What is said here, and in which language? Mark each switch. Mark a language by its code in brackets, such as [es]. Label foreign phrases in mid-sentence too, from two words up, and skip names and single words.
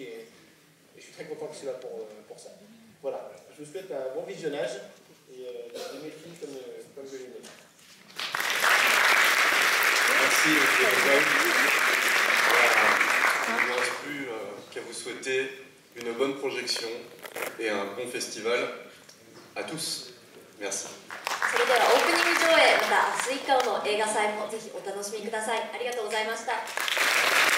[fr] Et je suis très content qu'il soit là pour ça. Voilà, je vous souhaite un bon visionnage et d'aimer le film comme je l'ai aimé. Merci, Olivier. Il ne me reste plus qu'à vous souhaiter une bonne projection et un bon festival à tous. Merci. [ja] それではオープニング上映また明日以降の映画祭もぜひお楽しみください。ありがとうございました。